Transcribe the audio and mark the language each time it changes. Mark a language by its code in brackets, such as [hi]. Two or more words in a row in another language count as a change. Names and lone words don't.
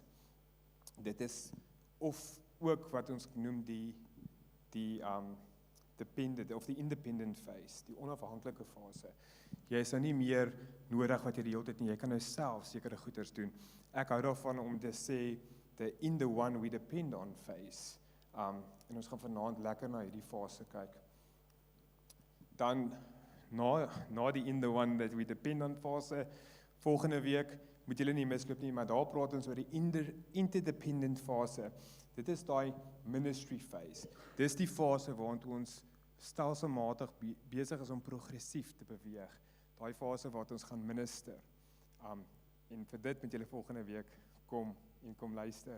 [af] Dit is of ook wat ons noem die dependent of die [en] independent phase, [af] die onafhanklike fase. Jy is nou nie meer nodig wat jy die hele tyd nie, jy kan nou self sekere goeders doen. Ek hou daarvan om te sê [en] the in the one we depend on phase. [af] En ons gaan vanaand lekker na hierdie fase kyk. Dan na die [en] in the one that we depend on [af] fase, volgende week moet julle nie misloop nie, maar daar praat ons oor die interdependent fase. Dit is daai [en] ministry phase. [af] Dis die fase waarin ons stelselmatig besig is om progressief te beweeg. Daai fase waar ons gaan minister. En vir dit moet julle volgende week kom luister.